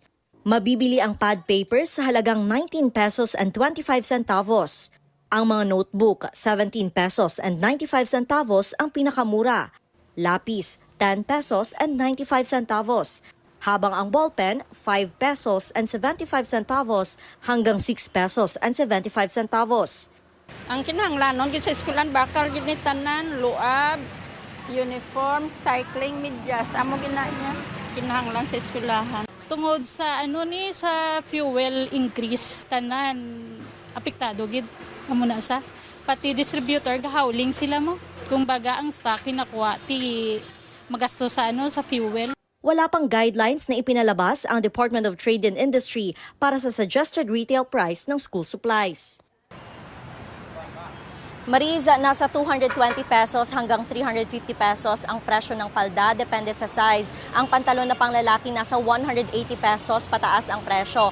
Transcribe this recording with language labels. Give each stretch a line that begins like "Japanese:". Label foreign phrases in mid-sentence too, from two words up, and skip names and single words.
Filipino: Mabibili ang pad papers sa halagang 19 pesos and 25 centavos. Ang mga notebook, 17 pesos and 95 centavos ang pinakamura. Lapis, 10 pesos and 95 centavos. Habang ang ballpen, 5 pesos and 75 centavos hanggang 6 pesos and 75 centavos.
Hiligaynon: Ang kinahanglanon gid sa eskwelahan bakal gid ni tanan, luab, uniform, cycling, medyas, amo ginanya kinahanglan sa eskwelahan. Tungod sa sa
English: fuel increase
Hiligaynon: tanan apektado gid amo na sa pati distributor gahawling sila mo. Kung baga ang stock kinakuha ti magasto sa sa fuel.
Filipino: Wala pang guidelines na ipinalabas ang Department of Trade and Industry para sa suggested retail price ng school supplies. Mariza, nasa 220 pesos hanggang 350 pesos ang presyo ng palda, depende sa size. Ang pantalon na panglalaki nasa 180 pesos pataas ang presyo.